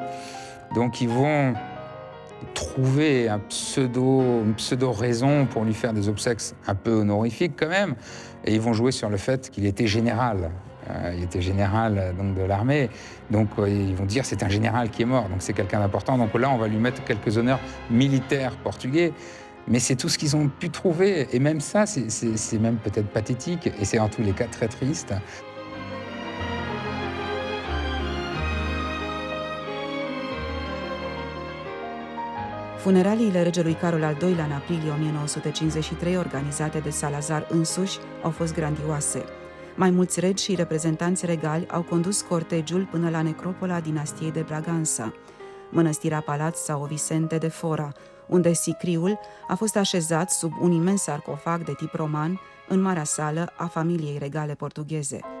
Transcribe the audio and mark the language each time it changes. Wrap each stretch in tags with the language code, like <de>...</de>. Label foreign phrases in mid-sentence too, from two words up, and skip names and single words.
<fr>Donc ils vont trouver une pseudo-raison pour lui faire des obsèques un peu honorifiques quand même, et ils vont jouer sur le fait qu'il était général. Il était général donc, de l'armée, donc ils vont dire c'est un général qui est mort, donc c'est quelqu'un d'important, donc là on va lui mettre quelques honneurs militaires portugais, mais c'est tout ce qu'ils ont pu trouver, et même ça c'est même peut-être pathétique, et c'est en tous les cas très triste.</fr> <ro>Funeraliile regelui Carol al II-lea în aprilie 1953, organizate de Salazar însuși, au fost grandioase. Mai mulți regi și reprezentanți regali au condus cortegiul până la necropola dinastiei de Bragança, mănăstirea Palat São Vicente de Fora, unde sicriul a fost așezat sub un imens sarcofag de tip roman în marea sală a familiei regale portugheze.</ro>